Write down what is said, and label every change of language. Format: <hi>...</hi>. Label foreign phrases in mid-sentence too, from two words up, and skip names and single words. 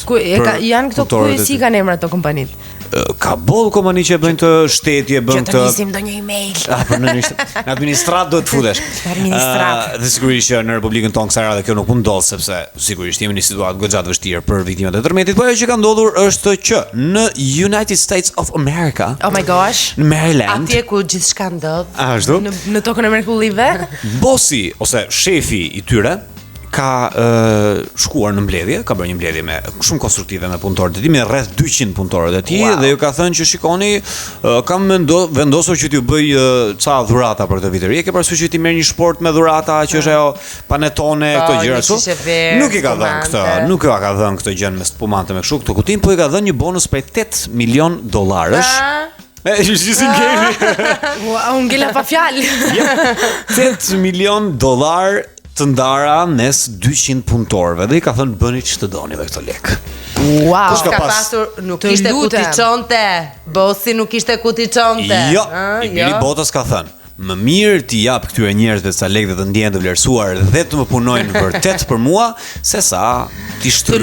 <sq>Janë këto si kanë emra ato kompanitë? Ka boll kompani që bëjnë të shtetje, bën të. Që të nisim ndonjë email. Në administrat do të futesh. Dhe sigurisht që në Republikën tonë kësaj radhe kjo nuk mund ndodh sepse sigurisht jemi në situatë goxha të vështirë për viktimat e tërmetit, por ajo që ka ndodhur është që në United States of America,</sq> <en>oh my gosh,</en> <sq>në Maryland, atje ku gjithçka ndodh. Ashtu? Në tokën e mrekullive, bosi ose shefi i tyre ka shkuar në mbledhje, ka bërë një mbledhje me shumë konstruktive me punëtorët e tij, me rreth 200 punëtorët e tij dhe ju ka thënë që shikoni, kam vendosur që t'ju bëj ca dhurata për këtë vitëri. Ke parasysh që ti merr një shport me dhurata që është ajo panetone, këto gjëra kështu. Nuk i ka dhënë këtë, nuk ka dhënë këtë gjë me spumante me kështu, këtë kutim, po i ka dhënë një bonus prej $8 milion.</sq> <en>Just in case.</en> <sq>Unë ngela pa fjalë. $8 milion të ndara mes 200 punëtorëve dhe i ka thënë bëni ç'të doni me këto lek.</sq> <en>Wow.</en> <sq>Ka pasur, nuk ishte ku t'i çonte. Bossi nuk ishte ku t'i çonte. Jo, i biri botës ka thënë, më mirë t'i jap këtyre njerëzve sa lekë dhe të ndjehen të vlerësuar dhe të më punojnë vërtet për mua, se sa ti shtrydh.</sq>